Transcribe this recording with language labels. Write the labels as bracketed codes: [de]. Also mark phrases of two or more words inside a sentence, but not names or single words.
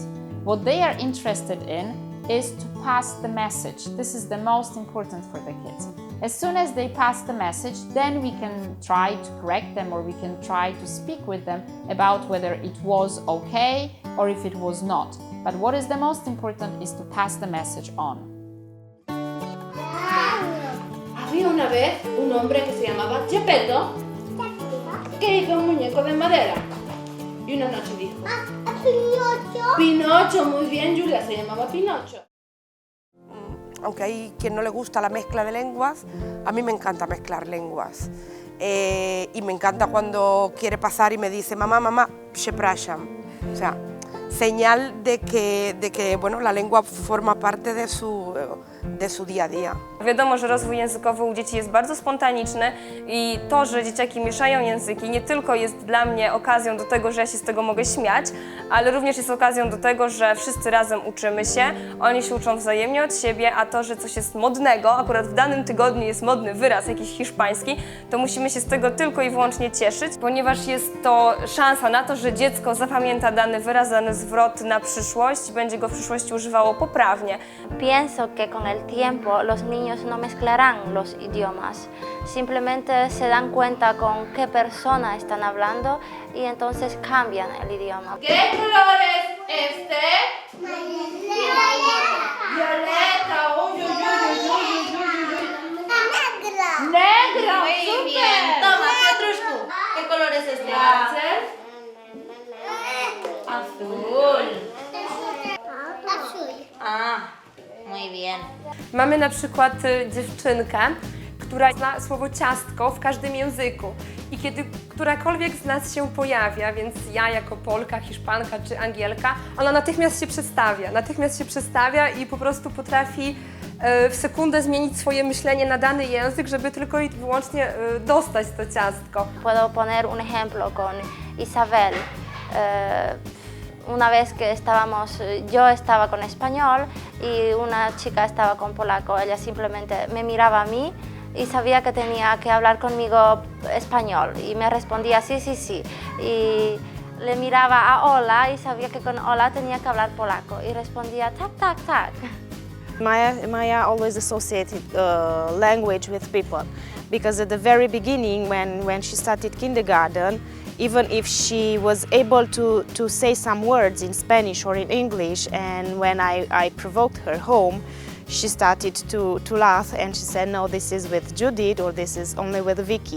[en] What they are interested in is to pass the message. This is the most important for the kids. As soon as they pass the message, then we can try to correct them, or we can try to speak with them about whether it was okay or if it was not. But what is the most important is to pass the message on. [es] Había una vez un hombre que se llamaba Geppetto, que hizo un muñeco de madera. Y una noche dijo: Pinocho. Pinocho, muy bien, Julia, se llamaba Pinocho. Aunque hay quien no le gusta la mezcla de lenguas, a mí me encanta mezclar lenguas. Y me encanta cuando quiere pasar y me dice: mamá, mamá, przepraszam. O sea, señal de que bueno, la lengua forma parte de su día a día. [pl] Wiadomo, że rozwój językowy u dzieci jest bardzo spontaniczny i to, że dzieciaki mieszają języki, nie tylko jest dla mnie okazją do tego, że ja się z tego mogę śmiać, ale również jest okazją do tego, że wszyscy razem uczymy się, oni się uczą wzajemnie od siebie, a to, że coś jest modnego, akurat w danym tygodniu jest modny wyraz jakiś hiszpański, to musimy się z tego tylko i wyłącznie cieszyć, ponieważ jest to szansa na to, że dziecko zapamięta dany wyraz, dany zwrot na przyszłość i będzie go w przyszłości używało poprawnie. [es] Pienso que con el tiempo los niños no mezclarán los idiomas, simplemente se dan cuenta con qué persona están hablando y entonces cambian el idioma. ¿Qué color es este? Violeta. Uy, uy, uy, uy, uy, uy, uy. Negro. Muy bien. Toma, Piotruszku. ¿Qué color es este? Azul. Ah, muy bien. [pl] Mamy na przykład dziewczynkę, która zna słowo ciastko w każdym języku i kiedy którakolwiek z nas się pojawia, więc ja jako Polka, Hiszpanka czy Angielka, ona natychmiast się przestawia i po prostu potrafi w sekundę zmienić swoje myślenie na dany język, żeby tylko i wyłącznie dostać to ciastko. [es] Puedo poner un ejemplo con Isabel. Una vez que yo estaba con español y una chica estaba con polaco, ella simplemente me miraba a mí y sabía que tenía que hablar conmigo español y me respondía sí, sí, sí. Y le miraba a Ola y sabía que con Ola tenía que hablar polaco y respondía [pl] tak, tak, tak. [en] Maya always associated language with people, because at the very beginning, when she started kindergarten, even if she was able to say some words in Spanish or in English, and when I provoked her home, she started to laugh and she said, no, this is with Judith or this is only with Vicky.